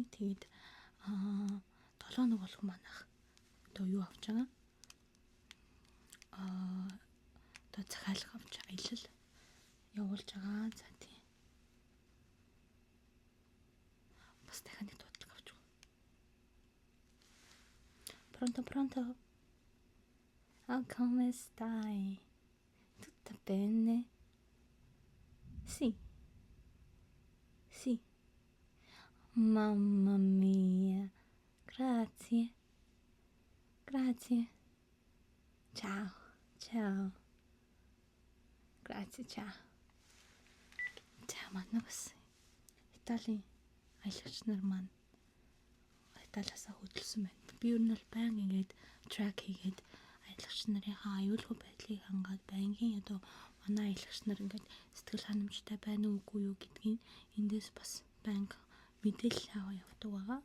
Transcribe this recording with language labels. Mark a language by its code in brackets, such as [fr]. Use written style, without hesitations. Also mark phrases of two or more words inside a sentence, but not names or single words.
[mn] Тэгээд 7 хоног болох манайх одоо юу авч байгаа? Одоо захиалга авч аялал явуулж байгаа. За тийм. Бас дахиад нэг дуудлага авч байгаа. [it] Pronto. Come stai? Tutto bene? Sì. Mamma mia. Grazie. Ciao. Grazie, ciao. [mn] За манай бас Италийн аялагч нар маань Италиасаа хөдөлсөн байна. Би ер нь бол баян ингээд трак хийгээд аялагч нарынхаа аюулгүй байдлыг хангаад байнгын одоо манай аялагч нар ингээд сэтгэл ханамжтай байна уугүй юу гэдгийг эндээс бас банк мэдээлэл аваа явдаг байгаа.